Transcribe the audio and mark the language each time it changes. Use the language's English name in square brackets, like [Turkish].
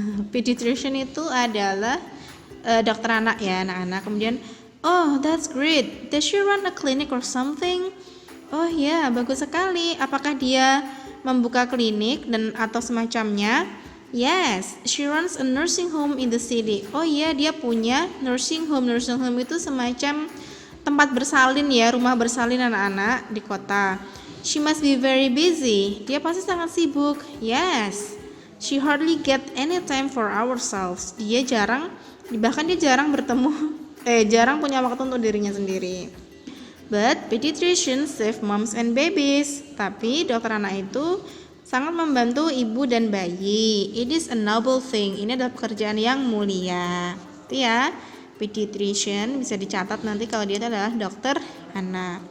[Indonesian] Pediatrician itu adalah dokter anak ya anak-anak. [English] Kemudian, oh that's great. Does she run a clinic or something? [Indonesian] Oh ya, bagus sekali. Apakah dia membuka klinik dan atau semacamnya? [English] Yes, she runs a nursing home in the city. [Indonesian] Oh iya, dia punya nursing home. Nursing home itu semacam tempat bersalin ya, rumah bersalin anak-anak di kota. [English] She must be very busy. [Indonesian] Dia pasti sangat sibuk. [English] Yes, she hardly get any time for ourselves. [Indonesian] Bahkan dia jarang jarang punya waktu untuk dirinya sendiri. [English] But pediatricians save moms and babies. [Indonesian] Tapi dokter anak itu sangat membantu ibu dan bayi. [English] It is a noble thing. [Indonesian] Ini adalah pekerjaan yang mulia. Itu ya, pediatrician bisa dicatat nanti kalau dia adalah dokter anak.